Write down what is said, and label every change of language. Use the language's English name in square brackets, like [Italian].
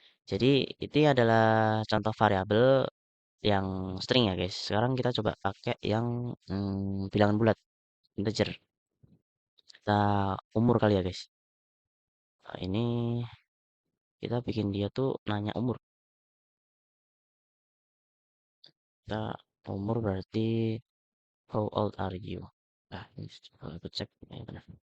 [Indonesian] Jadi ini adalah contoh variabel yang string ya guys. Sekarang kita coba pakai yang bilangan bulat, integer. Kita umur kali ya guys. Nah, ini kita bikin dia tuh nanya umur. Kita umur berarti [English] how old are you? [Indonesian] Nah, ini coba aku cek ya benar.